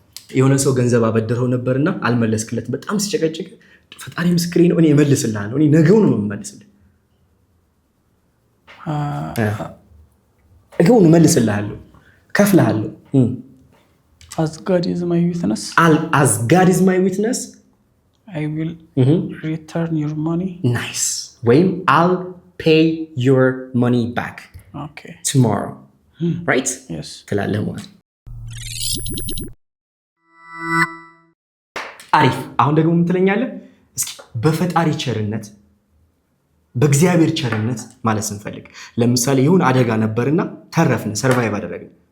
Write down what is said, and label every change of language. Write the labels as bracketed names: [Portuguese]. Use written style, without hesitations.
[Amharic] የሆነ ሰው ገንዘብ አበደረው ነበርና አልመለስክለት። በጣም ሲጨቀጭቅ ፈጣሪ ምስክሬ ነው እኔ እመልስልሃለሁ። እኔ ነገው ነው የምመልስልህ። ነገው ነው እመልስልሃለሁ፣ ከፍልሃለሁ። [English] As God is my witness. As God is my witness. I will return your money. Nice. ወይም I'll pay your money back. Okay. Tomorrow. Right? Yes. [Amharic] ትላለህ ማለት። አሪፍ። አሁን ደግሞ ምን ትለኛለህ? እስኪ በፈጣሪ ቸርነት በእግዚአብሔር ቸርነት ማለት ስንፈልግ ለምሳሌ ይሁን አደጋ ነበርና ተረፍን፣ ሰርቫይቭ አደረግን።